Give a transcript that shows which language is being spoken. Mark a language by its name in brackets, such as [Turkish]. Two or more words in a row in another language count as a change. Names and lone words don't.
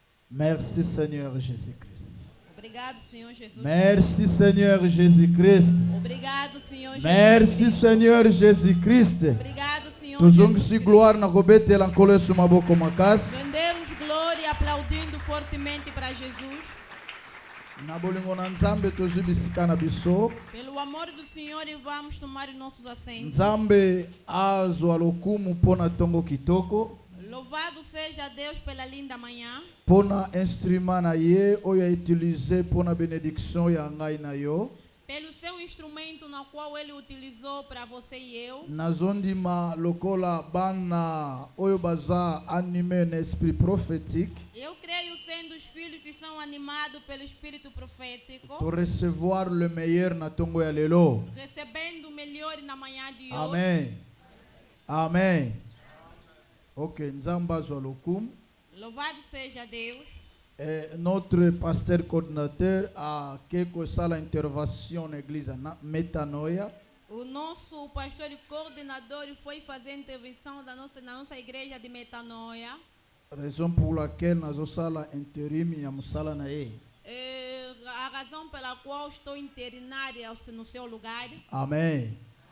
[French] Merci Seigneur Jésus-Christ. [Portuguese] Obrigado, Senhor Jesus. [French] Merci Seigneur Jésus-Christ. [Portuguese] Obrigado, Senhor Jesus. [French] Merci Seigneur Jésus-Christ. [Portuguese] Obrigado, Senhor [Lingala] Tuzongisi [Portuguese] Jesus. [Lingala] gloire na kobetela nkolo yesu maboko makasi. [Portuguese] Rendemos glória aplaudindo fortemente para Jesus. [Lingala] Na bolingo na Nzambe tozwi bisika na biso. [Portuguese] Pelo amor do Senhor, e vamos tomar os nossos assentos. [Lingala] Nzambe azwa lokumu mpona tongo kitoko. [Portuguese] Louvado seja Deus pela linda manhã. [Lingala] Pona instrument na ye oyo utilize pona benediction ya ngai na yo. [Portuguese] Pelo seu instrumento na qual Ele utilizou para você e eu. [Lingala] Nazondima lokola bana oyo baza animé na [French] esprit prophétique. [Portuguese] Eu creio sendo os filhos que são animados pelo Espírito Profético. [French] Pour recevoir le meilleur [Lingala] na tongo ya lelo. [Portuguese] Recebendo o melhor na manhã de hoje. [Lingala] Amen. Amen. Ok, Nzamba azwa lokumu. [Portuguese] Louvado seja Deus. [French] Notre pasteur coordinateur a quelque [Lingala] sala intervention na église na Metanoia. [Portuguese] O nosso pastor e coordenador foi fazer intervenção na nossa igreja de Metanoia. [French] Raison pour laquelle [Lingala] nazo sala interim ya musala na ye. [Portuguese] A razão pela qual estou internária no seu lugar. [Lingala] Amen.